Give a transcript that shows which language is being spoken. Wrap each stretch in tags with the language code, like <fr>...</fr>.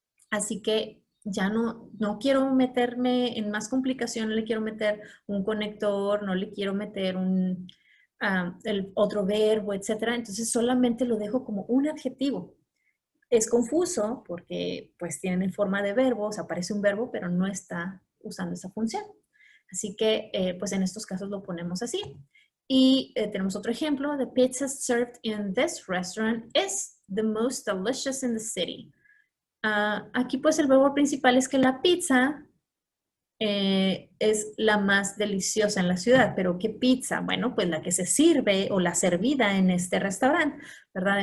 <es>Así que ya no quiero meterme en más complicación, no le quiero meter un conector, no le quiero meter el otro verbo, etcétera. Entonces solamente lo dejo como un adjetivo. Es confuso porque pues tienen forma de verbo, o sea, aparece un verbo, pero no está usando esa función. Así que pues en estos casos lo ponemos así. Y tenemos otro ejemplo.</es> <en>The pizza served in this restaurant is the most delicious in the city.</en> <es>Aquí pues el verbo principal es que la pizza es la más deliciosa en la ciudad, pero ¿qué pizza? Bueno, pues la que se sirve o la servida en este restaurante, ¿verdad?</es>